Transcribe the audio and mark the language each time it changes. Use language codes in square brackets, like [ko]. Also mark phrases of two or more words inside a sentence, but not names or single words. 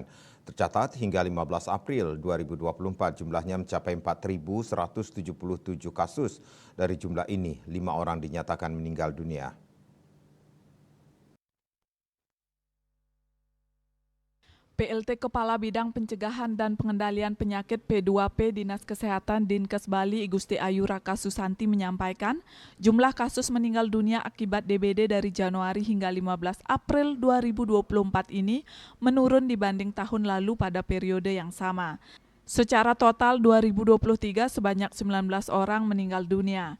[id] Tercatat hingga 15 April 2024 jumlahnya mencapai 4.177 kasus. Dari jumlah ini, 5 orang dinyatakan meninggal dunia. PLT Kepala Bidang Pencegahan dan Pengendalian Penyakit P2P Dinas Kesehatan Dinkes Bali Igusti Ayu Raka Susanti menyampaikan, jumlah kasus meninggal dunia akibat DBD dari Januari hingga 15 April 2024 ini menurun dibanding tahun lalu pada periode yang sama. Secara total 2023 sebanyak 19 orang meninggal dunia.